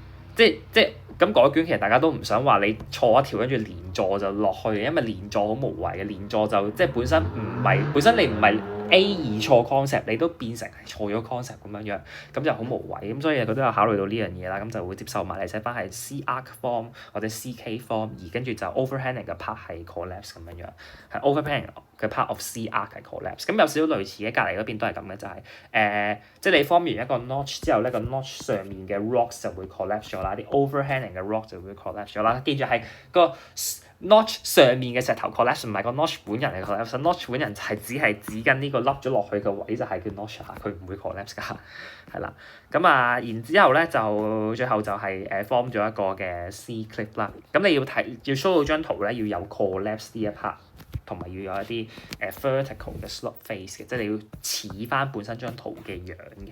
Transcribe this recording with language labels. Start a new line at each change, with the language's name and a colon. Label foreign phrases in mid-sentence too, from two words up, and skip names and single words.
Cantonese: 即係咁改卷，其實大家都唔想話你錯一條跟住連坐就落去，因為連坐好無謂嘅，連坐就即係本身你唔係 A2 錯 concept， 你都變成係錯咗 concept 咁樣，咁就好無謂。咁所以佢都有考慮到呢樣嘢啦，咁就會接受埋你寫翻係
English: C arc form
Cantonese: 或者
English: CK form，
Cantonese: 而跟住就 overhanging 嘅 part 係 collapse 咁樣，係 overhanging 嘅
English: part of C arc
Cantonese: 係 collapse。咁有少少類似嘅，隔離嗰邊都係咁嘅，就係即係你 form 完一個 notch 之後咧，個 notch 上面嘅 rocks 就會 collapse 咗啦，啲 overhanging 嘅 rock 就會 collapse 咗啦。記住係個 notch 上面嘅石頭 collapse， 唔係個 notch 本人嚟 collapse。notch 本人就係只緊呢個凹咗落去嘅位就係叫 notch 下，佢唔會 collapse 㗎，係啦。咁然之後咧就最後就係form 咗一個嘅 C cliff 啦。咁你要 show 到張圖咧，要有 collapse 呢一 part，同埋要有一啲vertical 嘅
English: slope face
Cantonese: 嘅，即係你要似翻本身張圖嘅樣嘅。